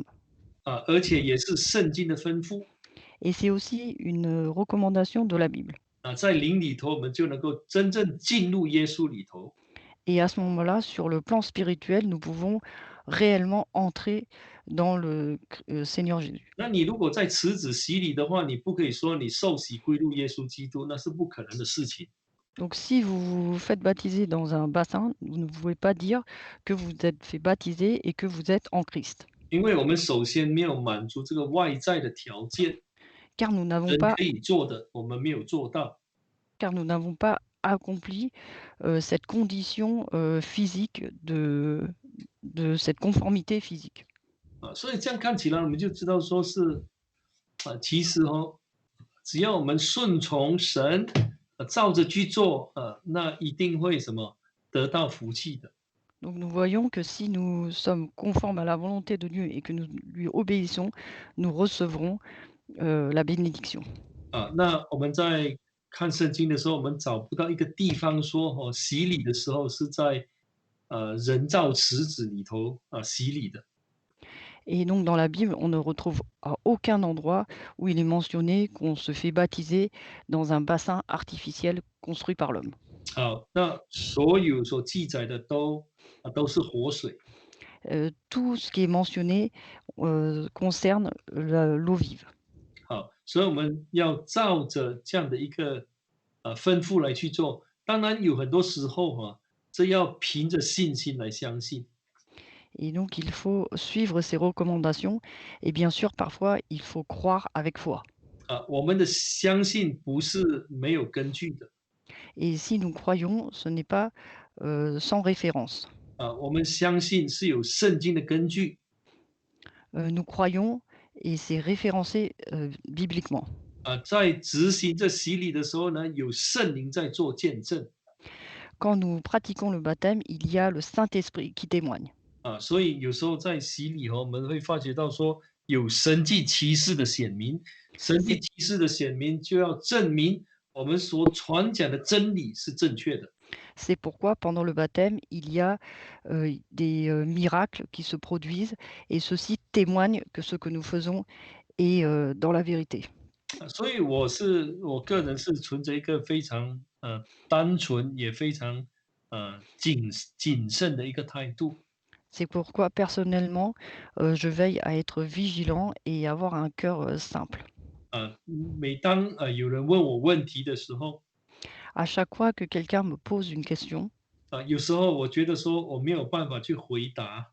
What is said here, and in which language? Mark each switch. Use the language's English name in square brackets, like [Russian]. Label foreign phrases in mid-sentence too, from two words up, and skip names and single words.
[Chinese] 而且也是圣经的吩咐。 [French] Et c'est aussi une recommandation de la Bible. [Chinese] 在灵里头，我们就能够真正进入耶稣里头。 [French] Et à ce moment-là, sur le plan spirituel, nous pouvons réellement entrer dans le Seigneur Jésus. [Chinese] 那你如果在池子洗礼的话，你不可以说你受洗归入耶稣基督，那是不可能的事情。 [French] Donc si vous vous faites baptiser dans un bassin, vous ne pouvez pas dire que vous êtes fait baptiser et que vous êtes en Christ. [Chinese] 因为我们首先没有满足这个外在的条件， [French] Car nous n'avons [Chinese] 人 [French] pas, [Chinese] 可以做的，我们没有做到。 [French] car nous n'avons pas accompli cette condition physique de cette conformité physique. [Chinese] 所以这样看起来，我们就知道说是，其实只要我们顺从神，照着去做，那一定会什么得到福气的。 [French] Donc nous voyons que si nous sommes conformes à la volonté de Dieu et que nous lui obéissons, nous recevrons la bénédiction. [Chinese] 那我们在看圣经的时候，我们找不到一个地方说，洗礼的时候是在人造池子里头洗礼的。 [French] Et donc dans la Bible, on ne retrouve à aucun endroit où il est mentionné qu'on se fait baptiser dans un bassin artificiel construit par l'homme. [Chinese] 那所有所记载的都是活水。 [French] Tout ce qui est mentionné concerne l'eau vive. [Chinese] 所以我们要照着这样的一个吩咐来去做。当然有很多时候这要凭着信心来相信。 [French] Et donc il faut suivre ces recommandations. Et bien sûr, parfois, il faut croire avec foi. [Chinese] 我们的相信不是没有根据的。 [French] Et si nous croyons, ce n'est pas sans référence. [Chinese] 我们相信是有圣经的根据。 [French] Nous croyons et c'est référencé bibliquement. [Chinese] 在执行这洗礼的时候呢，有圣灵在做见证。 [French] Quand nous pratiquons le baptême, il y a le Saint-Esprit qui témoigne. [Chinese] 所以有时候在洗礼我们会发觉到说有神迹奇事的显明，神迹奇事的显明就要证明我们所传讲的真理是正确的。 [French] C'est pourquoi pendant le baptême, il y a des miracles qui se produisent et ceux-ci témoignent que ce que nous faisons est dans la vérité. [Chinese] 所以我个人是存着一个非常单纯也非常谨慎的一个态度。 [French] C'est pourquoi personnellement, je veille à être vigilant et avoir un cœur simple. [Chinese] 每当有人问我问题的时候， [French] À chaque fois que quelqu'un me pose une question, [Chinese] 有时候我觉得说我没有办法去回答，